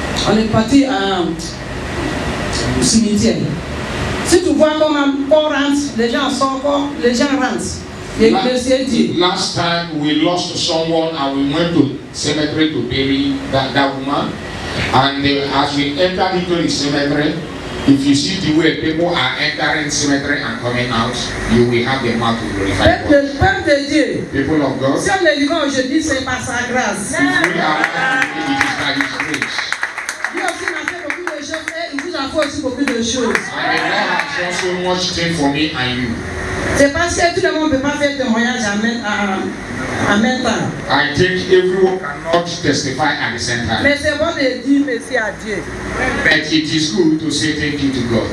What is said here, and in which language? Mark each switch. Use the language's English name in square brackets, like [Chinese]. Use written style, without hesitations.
[French] On est parti au cimetière. Si tu vois comment on rentre, les gens sortent, les gens rentrent. [English] Last time we lost someone and we went to cemetery to bury that woman. And as we entered into the cemetery, if you see the way people are entering the cemetery and coming out, you will have the mouth to glorify God. People of God, [French] si on est vivant aujourd'hui, c'est par sa grâce. [English] If we are it is by His grace. [French] Dieu aussi m'a fait beaucoup de choses et il vous a fait aussi beaucoup de choses. [English] And the Lord has done so much thing for me and you. [French] C'est parce que tout le monde ne peut pas faire témoignage en même temps. [English] I think everyone cannot testify at the same time. [French] Mais c'est bon de dire merci à Dieu. [English] But it is good to say thank you to God.